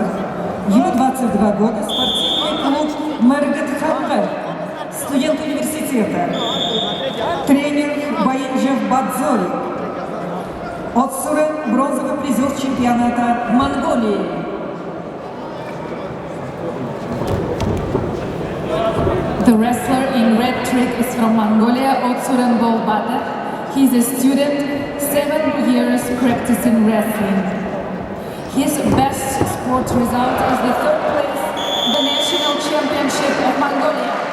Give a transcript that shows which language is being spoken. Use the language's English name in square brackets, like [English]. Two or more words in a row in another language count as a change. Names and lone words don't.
[Russian] Ему 22 года, спортивный клуб Мэргэт Ханвэ, студент университета, тренер Баинджев Бадзори. Аксурен бронзовый призер чемпионата Монголии. [English] The wrestler in red trick is from Mongolia, Otsuren Bolbata. He is a student, 7 years practicing wrestling. His best sport result is the third place in the National Championship of Mongolia.